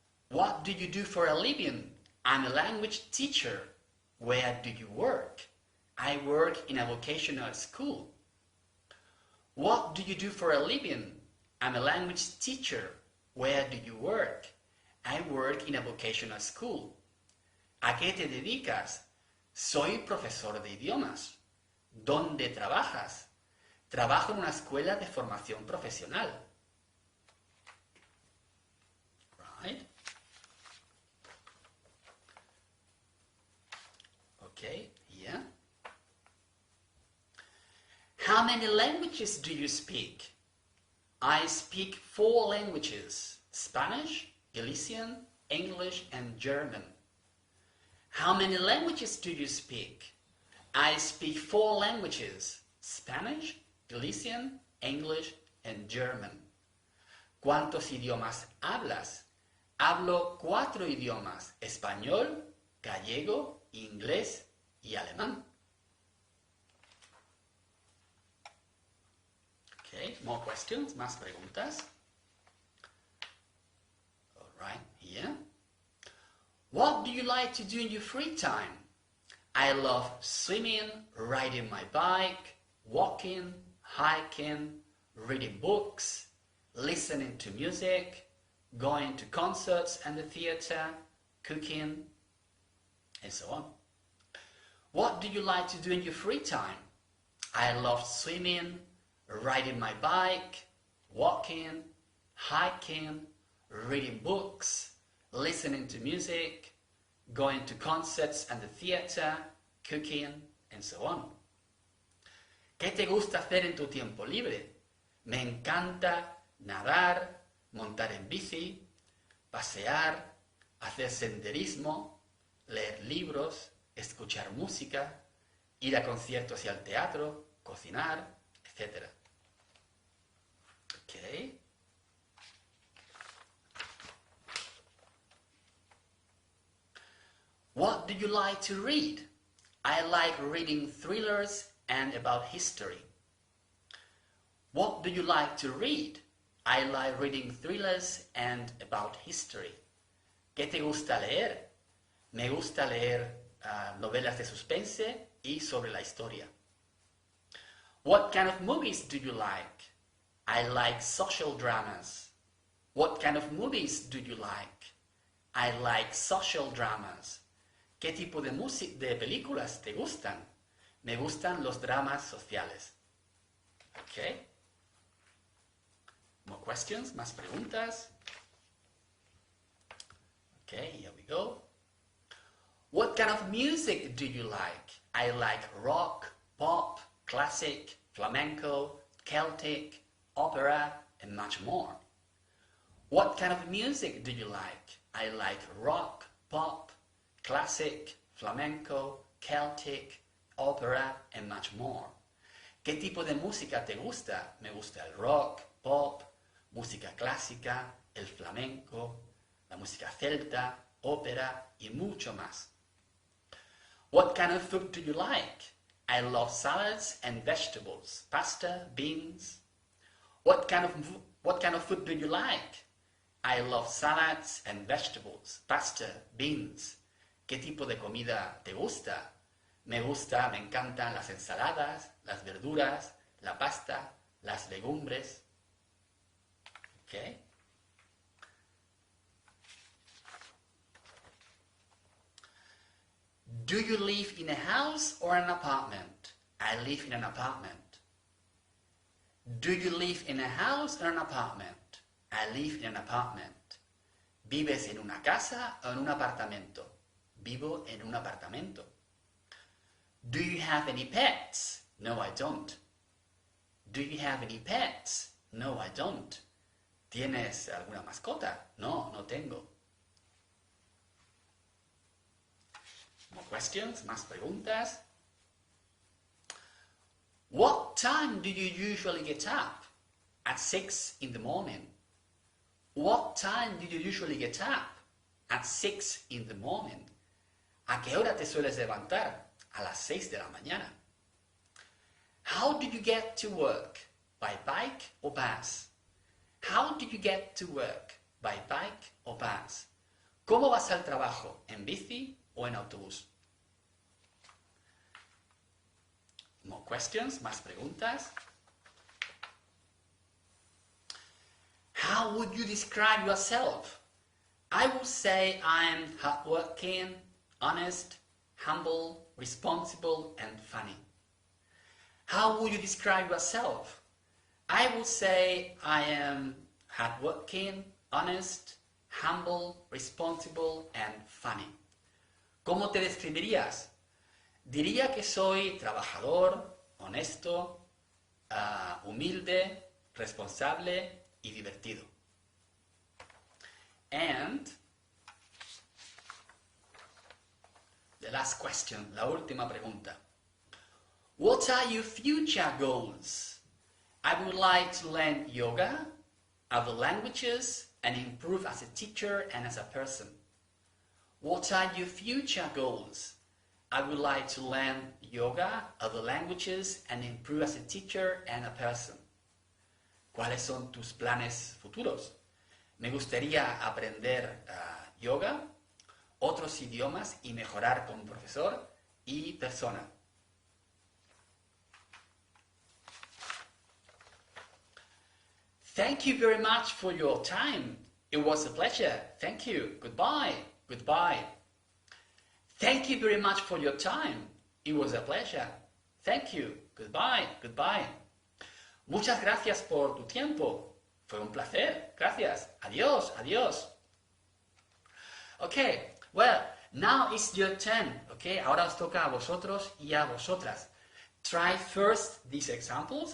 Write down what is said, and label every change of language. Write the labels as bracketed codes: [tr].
[en] What do you do for a living? I'm a language teacher. Where do you work? I work in a vocational school. What do you do for a living? I'm a language teacher. Where do you work? I work in a vocational school. [es] ¿A qué te dedicas? Soy profesor de idiomas. ¿Dónde trabajas? Trabajo en una escuela de formación profesional. [en] Right? Okay, yeah. How many languages do you speak? I speak 4 languages: Spanish, Galician, English, and German. How many languages do you speak? I speak 4 languages: Spanish, Galician, English, and German. [es] ¿Cuántos idiomas hablas? Hablo 4 idiomas: español, gallego, inglés y alemán. [en] Okay, more questions, [es] más preguntas. [en] All right, here. What do you like to do in your free time? I love swimming, riding my bike, walking, hiking, reading books, listening to music, going to concerts and the theater, cooking, and so on. What do you like to do in your free time? I love swimming, riding my bike, walking, hiking, reading books, listening to music, going to concerts and the theater, cooking, and so on. [es] ¿Qué te gusta hacer en tu tiempo libre? Me encanta nadar, montar en bici, pasear, hacer senderismo, leer libros, escuchar música, ir a conciertos y al teatro, cocinar, etc. [en] Okay. What do you like to read? I like reading thrillers and about history. What do you like to read? I like reading thrillers and about history. [es] ¿Qué te gusta leer? Me gusta leer novelas de suspense y sobre la historia. [en] What kind of movies do you like? I like social dramas. What kind of movies do you like? I like social dramas. [es] ¿Qué tipo de películas te gustan? Me gustan los dramas sociales. Okay. [en] More questions, [es] más preguntas. [en] Okay, here we go. What kind of music do you like? I like rock, pop, classic, flamenco, Celtic, opera, and much more. What kind of music do you like? I like rock, pop, classic, flamenco, Celtic, opera, and much more. [es] ¿Qué tipo de música te gusta? Me gusta el rock, pop, música clásica, el flamenco, la música celta, ópera y mucho más. [en] What kind of food do you like? I love salads and vegetables, pasta, beans. What kind of food do you like? I love salads and vegetables, pasta, beans. [es] ¿Qué tipo de comida te gusta? Me encantan las ensaladas, las verduras, la pasta, las legumbres. [en] Okay. Do you live in a house or an apartment? I live in an apartment. Do you live in a house or an apartment? I live in an apartment. [es] ¿Vives en una casa o en un apartamento? Vivo en un apartamento. [en] Do you have any pets? No, I don't. Do you have any pets? No, I don't. [es] ¿Tienes alguna mascota? No, no tengo. [en] More questions, [es] más preguntas. [en] What time do you usually get up? At 6 in the morning. What time do you usually get up? At 6 in the morning. [es] ¿A qué hora te sueles levantar? A las 6 de la mañana. [en] How do you get to work? By bike or bus? How do you get to work? By bike or bus? [es] ¿Cómo vas al trabajo? ¿En bici o en autobús? [en] More questions, [es] más preguntas. [en] How would you describe yourself? I would say I'm hardworking, honest, humble, responsible, and funny. How would you describe yourself? I would say I am hardworking, honest, humble, responsible, and funny. [es] ¿Cómo te describirías? Diría que soy trabajador, honesto, humilde, responsable y divertido. [en] And the last question, [es] la última pregunta. [en] What are your future goals? I would like to learn yoga, other languages, and improve as a teacher and as a person. What are your future goals? I would like to learn yoga, other languages, and improve as a teacher and a person. [es] ¿Cuáles son tus planes futuros? Me gustaría aprender yoga, otros idiomas y mejorar como profesor y persona. [en] Thank you very much for your time. It was a pleasure. Thank you. Goodbye. Goodbye. Thank you very much for your time. It was a pleasure. Thank you. Goodbye. Goodbye. [es] Muchas gracias por tu tiempo. Fue un placer. Gracias. Adiós. Adiós. Okay. [en] Well, now it's your turn. Okay. [es] Ahora os toca a vosotros y a vosotras. [en] Try first these examples.